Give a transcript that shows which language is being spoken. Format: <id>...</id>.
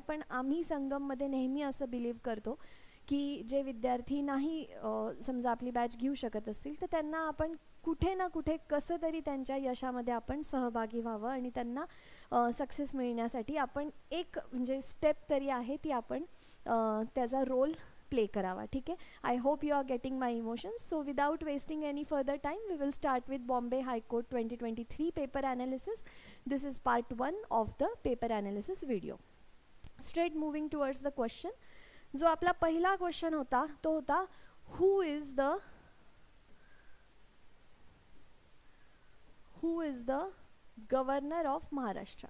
<mr>पण आम्ही संगममध्ये नेहमी असं बिलीव्ह करतो की जे विद्यार्थी नाही समजा आपली बॅच घेऊ शकत असतील तर त्यांना आपण कुठे ना कुठे कसं तरी त्यांच्या यशामध्ये आपण सहभागी व्हावं आणि त्यांना सक्सेस मिळण्यासाठी आपण एक म्हणजे स्टेप तरी आहे ती आपण त्याचा रोल प्ले करावा. ठीक आहे,</mr> <en>I hope you are getting my emotions. So without wasting any further time we will start with Bombay high court 2023 paper analysis. This is part 1 of the paper analysis video. Straight moving towards the question.</en> <mr>जो आपला पहिला question होता तो होता</mr> <en>Who is the governor of Maharashtra.</en>